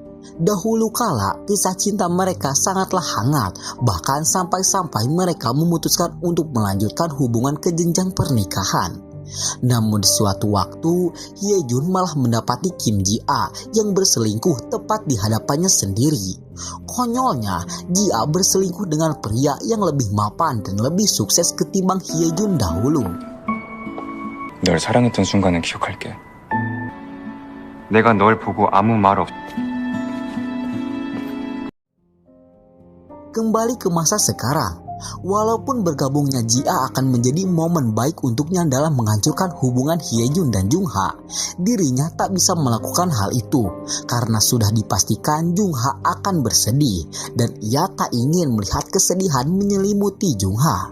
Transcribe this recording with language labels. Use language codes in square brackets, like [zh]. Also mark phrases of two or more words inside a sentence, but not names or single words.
[id] Dahulu kala, kisah cinta mereka sangatlah hangat, bahkan sampai-sampai mereka memutuskan untuk melanjutkan hubungan ke jenjang pernikahan. Namun di suatu waktu, Hyejun malah mendapati Kim Ji-a yang berselingkuh tepat di hadapannya sendiri. Konyolnya, Ji-a berselingkuh dengan pria yang lebih mapan dan lebih sukses ketimbang Hyejun dahulu. [ko] 널 사랑했던 순간은 기억할게. 내가 널 보고 아무 말 없... [id] Kembali ke masa sekarang, walaupun bergabungnya Ji-a akan menjadi momen baik untuknya dalam menghancurkan hubungan Hyejun dan Jungha, dirinya tak bisa melakukan hal itu karena sudah dipastikan Jungha akan bersedih dan ia tak ingin melihat kesedihan menyelimuti Jungha.